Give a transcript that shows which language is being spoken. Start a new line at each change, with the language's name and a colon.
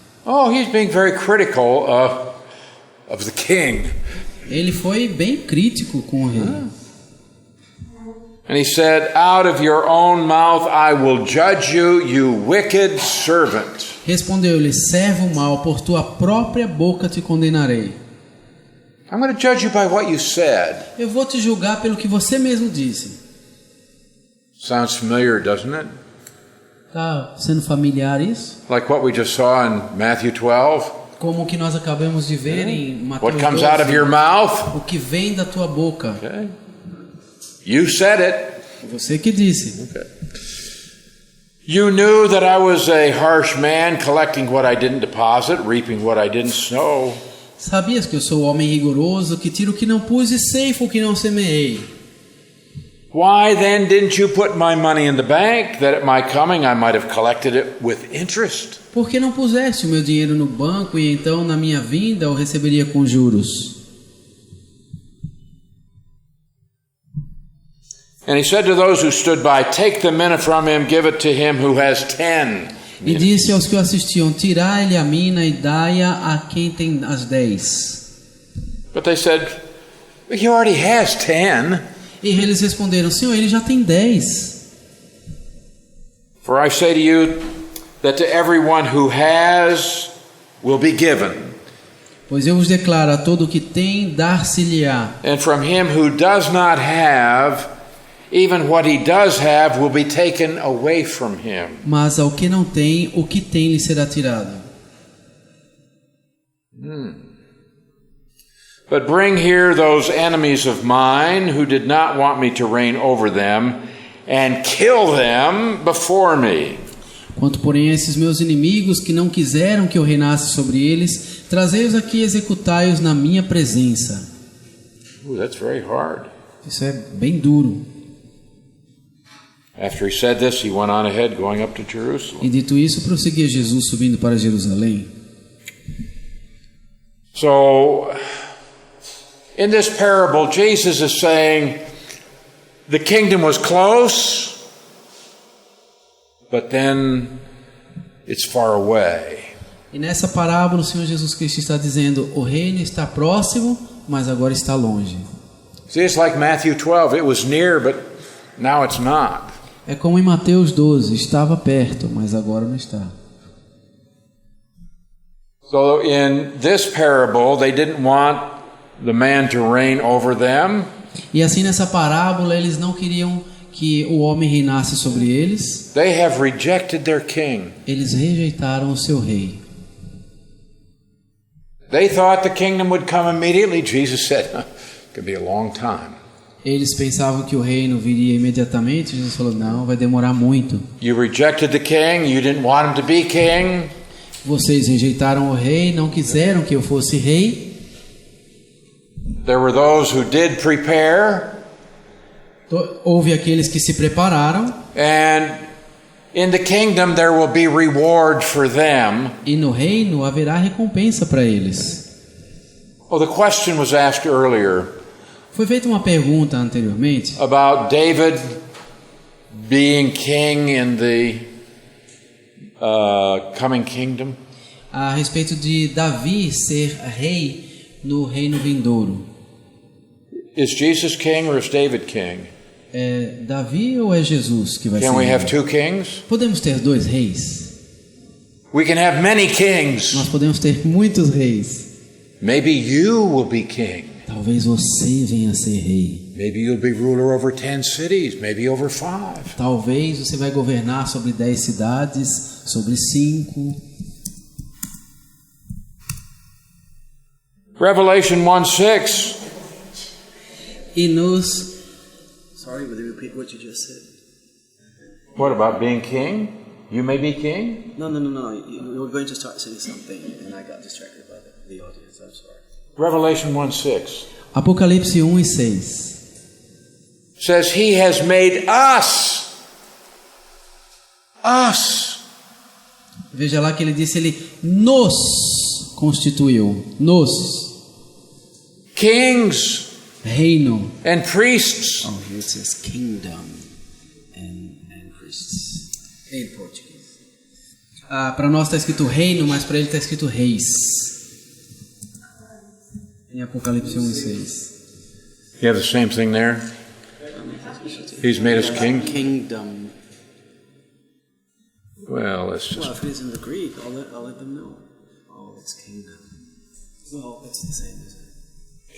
English: Oh, he's being very critical of the king.
Portuguese: Ele foi bem crítico com o rei.
English: And he said, out of your own mouth I will judge you, you wicked servant.
Portuguese: Respondeu-lhe: servo mau, por tua própria boca te condenarei.
English: I'm going to judge you by what you said.
Portuguese: Eu vou te julgar pelo que você mesmo disse.
English: Sounds familiar, doesn't it?
Portuguese: Está sendo familiar isso?
English: Like what we just saw in Matthew 12.
Portuguese: Como o que nós acabamos de ver em Mateus
English: What comes out of
Portuguese: 12.
English: your mouth?
Portuguese: O que vem da tua boca.
English: Okay. You said it.
Portuguese: Você que disse.
English: Okay. You knew that I was a harsh man, collecting what I didn't deposit, reaping what I didn't sow.
Portuguese: Sabias que eu sou homem rigoroso, que tiro o que não pus e ceifo o que não semeei.
English: Why then didn't you put my money in the bank, that at my coming I might have collected it with interest?
Portuguese: Por que não puseste o meu dinheiro no banco e então na minha vinda eu receberia com juros?
English: And he said to those who stood by, take the mina from him, give it to him who has 10.
Portuguese: E disse aos que o assistiam: tirai-lhe a mina e dai-a a quem tem as 10.
English: But they said, he already has 10.
Portuguese: E eles responderam: Senhor, ele já tem 10.
English: For I say to you that to everyone who has will be given.
Portuguese: Pois eu vos declaro: a todo o que tem, dar-se-lhe-á.
English: And from him who does not have, even what he does have will be taken away from him.
Portuguese: Mas ao que não tem, o que tem lhe será tirado.
English: But bring here those enemies of mine who did not want me to reign over them, and kill them before me.
Portuguese: Quanto, porém, a esses meus inimigos que não quiseram que eu reinasse sobre eles, trazei-os aqui e executai-os na minha presença.
English: Ooh, that's very hard.
Portuguese: Isso é bem duro.
English: After he said this, he went on ahead, going up to Jerusalem.
Portuguese: E dito isso, prosseguia Jesus subindo para Jerusalém.
English: So, in this parable, Jesus is saying, the kingdom was close, but then it's far away.
Portuguese: E nessa parábola, o Senhor Jesus Cristo está dizendo: o reino está próximo, mas agora está longe.
English: See, it's like Matthew 12. It was near, but now it's not.
Portuguese: É como em Mateus 12, estava perto, mas agora não está.
English: So in this parable, they didn't want the man to reign over them.
Portuguese: E assim nessa parábola, eles não queriam que o homem reinasse sobre eles.
English: They have rejected their king.
Portuguese: Eles rejeitaram o seu rei.
English: They thought the kingdom would come immediately. Jesus said, it could be a long time.
Portuguese: Eles pensavam que o reino viria imediatamente. Jesus falou: não, vai demorar muito.
English: You rejected the king. You didn't want him to be king.
Portuguese: Vocês rejeitaram o rei, não quiseram que eu fosse rei.
English: There were those who did prepare.
Portuguese: Houve aqueles que se prepararam.
English: And in the kingdom there will be reward for them.
Portuguese: E no reino haverá recompensa para eles.
English: Well, the question was asked earlier
Portuguese: Foi feita uma pergunta anteriormente
English: about David being king in the coming kingdom.
Portuguese: a respeito de Davi ser rei no reino vindouro?
English: Is Jesus king or is David king?
Portuguese: É Davi ou é Jesus que vai ser
English: Can we
Portuguese: rei?
English: have two kings?
Portuguese: Podemos ter dois reis?
English: We can have many kings.
Portuguese: Nós podemos ter muitos reis.
English: Maybe you will be king.
Portuguese: Talvez você venha a ser rei.
English: Maybe you'll be ruler over 10 cities, maybe over 5.
Portuguese: Talvez você vai governar sobre 10 cidades, sobre 5.
English: Revelation 1:6.
Portuguese: E nos...
English: Sorry, would you repeat what you just said? What about being king? You may be king? No. You were going to start saying something and I got distracted by the audience. I'm sorry. Revelation 1:6
Portuguese: Apocalipse 1:6
English: says he has made us.
Portuguese: Veja lá que ele disse, ele nos constituiu, nos,
English: Kings
Portuguese: reino.
English: and priests. Oh, here it says kingdom and priests.
Portuguese: Em português. Para nós está escrito reino, mas para ele está escrito reis. Em Apocalipse 1:6.
English: You have the same thing there? He's made us king. Kingdom. Well, let's just... Well, if it is in the Greek, I'll let them know. Oh, it's kingdom. Well, it's the same, isn't it?